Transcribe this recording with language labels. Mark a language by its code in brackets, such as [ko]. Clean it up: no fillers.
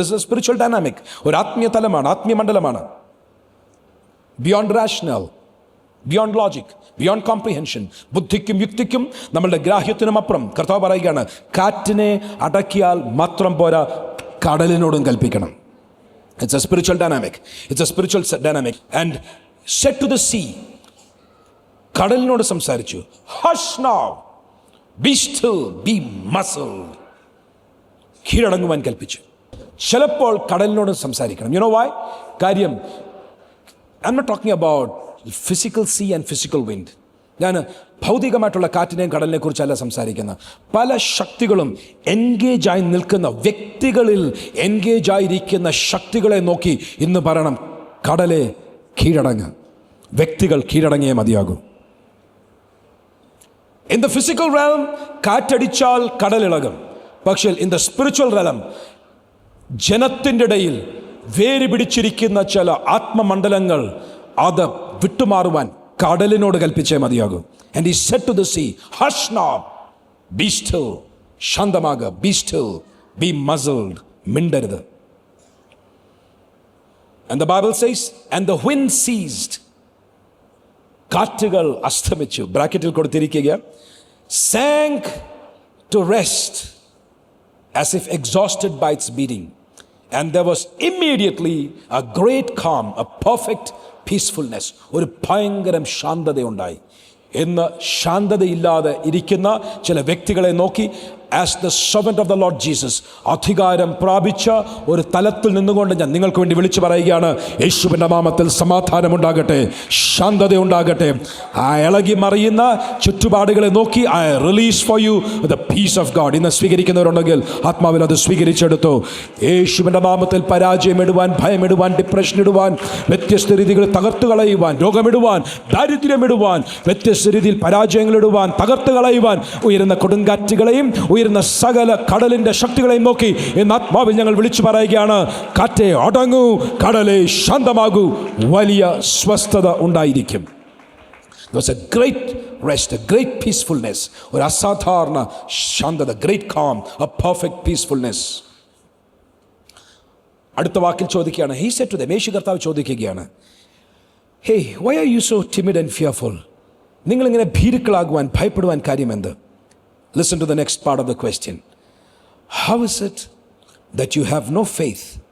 [en] this is spiritual dynamic, [ml] ഒരു ആത്മീയ തലമാണ്, ആത്മീയ മണ്ഡലമാണ്. [en] Beyond rational, beyond logic, beyond comprehension. [ml] ബുദ്ധിക്കും യുക്തിക്കും നമ്മളുടെ ഗ്രാഹ്യത്തിനും അപ്പുറം കർത്താവ് പറയുകയാണ്, കാറ്റിനെ അടക്കിയാൽ മാത്രം പോരാ, കടലിനോടും കൽപ്പിക്കണം. [en] It's a spiritual dynamic. It's a spiritual dynamic. And said to the sea, [ml] കടലിനോട് സംസാരിച്ചു, [en] hush now, be still, be muzzled. [ml] കീഴടങ്ങുവാൻ കൽപ്പിച്ചു. ചിലപ്പോൾ കടലിനോട് സംസാരിക്കണം. [en] You know why? കാര്യം, I'm not talking about physical sea and physical wind. [ml] ഞാൻ ഭൗതികമായിട്ടുള്ള കാറ്റിനെയും കടലിനെ കുറിച്ചല്ല സംസാരിക്കുന്നത്. പല ശക്തികളും എൻഗേജായി നിൽക്കുന്ന വ്യക്തികളിൽ എൻഗേജായിരിക്കുന്ന ശക്തികളെ നോക്കി ഇന്ന് പറയണം, കടലെ കീഴടങ്ങ്. വ്യക്തികൾ കീഴടങ്ങിയേ മതിയാകൂ. [en] in the physical realm [ml] കാറ്റടിച്ചാൽ കടലിളകും. പക്ഷേ [en] in the spiritual realm [ml] ജനത്തിൻ്റെ ഇടയിൽ വേര് പിടിച്ചിരിക്കുന്ന ചില ആത്മമണ്ഡലങ്ങൾ അത് വിട്ടുമാറുവാൻ കടലിനോട് കൽപ്പിച്ചേ മതിയാകും. [en] And he said to the sea, hush now, be still, [ml] ശാന്തമാക, [en] be still, be muzzled, [ml] മിണ്ടരുത്. [en] And the Bible says, and the wind ceased. [ml] കാറ്റുകൾ അസ്തമിച്ചു. ബ്രാക്കറ്റിൽ കൊടുത്തിരിക്കുക, [en] sank to rest as if exhausted by its beating. And there was immediately a great calm, a perfect peacefulness. [ml] ഒരു ഭയങ്കരം ശാന്തതയുണ്ടായി. ഇന്ന് ശാന്തതയില്ലാതെ ഇരിക്കുന്ന ചില വ്യക്തികളെ നോക്കി, [en] as the servant of the Lord Jesus, [ml] അധികാരം പ്രാപിച്ച ഒരു തലത്തിൽ നിന്നുകൊണ്ട് ഞാൻ നിങ്ങൾക്ക് വേണ്ടി വിളിച്ചു പറയുകയാണ്, യേശുവിൻ്റെ നാമത്തിൽ സമാധാനമുണ്ടാകട്ടെ, ശാന്തതയുണ്ടാകട്ടെ. ആ ഇളകി മറിയുന്ന ചുറ്റുപാടുകളെ നോക്കി, [en] I release for you the peace of God. [ml] ഇന്ന് സ്വീകരിക്കുന്നവരുണ്ടെങ്കിൽ ആത്മാവിൽ അത് സ്വീകരിച്ചെടുത്തു. യേശുവിൻ്റെ നാമത്തിൽ പരാജയമിടുവാൻ, ഭയമിടുവാൻ, ഡിപ്രഷൻ ഇടുവാൻ, വ്യത്യസ്ത രീതികൾ തകർത്ത് കളയുവാൻ, രോഗമിടുവാൻ, ദാരിദ്ര്യമിടുവാൻ, വ്യത്യസ്ത രീതിയിൽ പരാജയങ്ങളിടുവാൻ, തകർത്ത് കളയുവാൻ ഉയരുന്ന കൊടുങ്കാറ്റുകളെയും ഉയരുന്ന സകല കടലിന്റെ ശക്തികളെയും നോക്കി ഇന്ന് ആത്മാവിൽ ഞങ്ങൾ വിളിച്ചു പറയുകയാണ്, കാറ്റേ അടങ്ങൂ, കടലേ ശാന്തമാകൂ, വലിയ സ്വസ്ഥത ഉണ്ടായിരിക്കും. [en] There was a great rest, a great peacefulness, [ml] ഒരു അസാധാരണ ശാന്തത, [en] great calm, a perfect peacefulness. [ml] അടുത്ത വാക്കിൽ ചോദിക്കുകയാണ്, [en] he said to them, [ml] യേശു കർത്താവ് ചോദിക്കുകയാണ്, [en] hey, why are you so timid and fearful? [ml] നിങ്ങളിങ്ങനെ ഭീരുക്കളാകുവാൻ, ഭയപ്പെടുവാൻ കാര്യമെന്ത്? [en] Listen to the next part of the question. How is it that you have no faith?